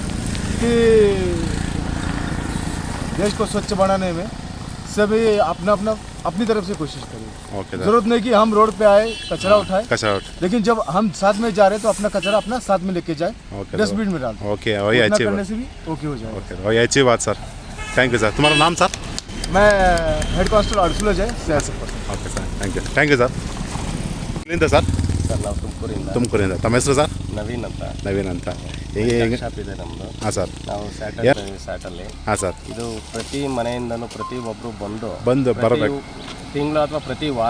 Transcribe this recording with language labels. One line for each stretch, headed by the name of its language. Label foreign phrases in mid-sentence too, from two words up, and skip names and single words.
Hindi: कि देश को स्वच्छ बनाने में सभी अपनी तरफ से कोशिश करें.
English: OK sir.
Hindi: जरूरत नहीं कि हम रोड पे आए कचरा उठाए, कचरा उठ. लेकिन जब हम साथ में जा रहे हैं तो अपना कचरा अपना साथ में लेके जाए, ओके डस्टबिन में डाल दें. ओके, वही उतना अच्छी करने बात. से भी ओके हो जाएगा. ओके, वही अच्छी बात सर.
English: thank you sir.
Hindi: तुम्हारा नाम सर? मैं
English: head constable
Hindi: अर्जुल जय CISF.
English: OK sir, thank you sir. ಇಲ್ಲಿಂದ ಸರ್?
Kannada: ಸರ್ ನಾವು ತುಮಕೂರಿಂದ. ತಮ್ಮ ಹೆಸರು ಸರ್? ನವೀನ್ ಅಂತ ನವೀನ್ ಅಂತ. ಹೇಗೆ? ಶಾಪ್ ಇದೆ ನಮ್ಮದು. ಹಾಂ ಸರ್. ನಾವು ಯಾ- ಸ್ಯಾಟಲ್ಲಿ ಹಾಂ ಸರ್. ಇದು ಪ್ರತಿ ಮನೆಯಿಂದನೂ ಪ್ರತಿ ಒಬ್ಬರು ಬಂದು ಬರಬೇಕು ತಿಂಗಳು ಅಥವಾ ಪ್ರತಿ ವಾರ.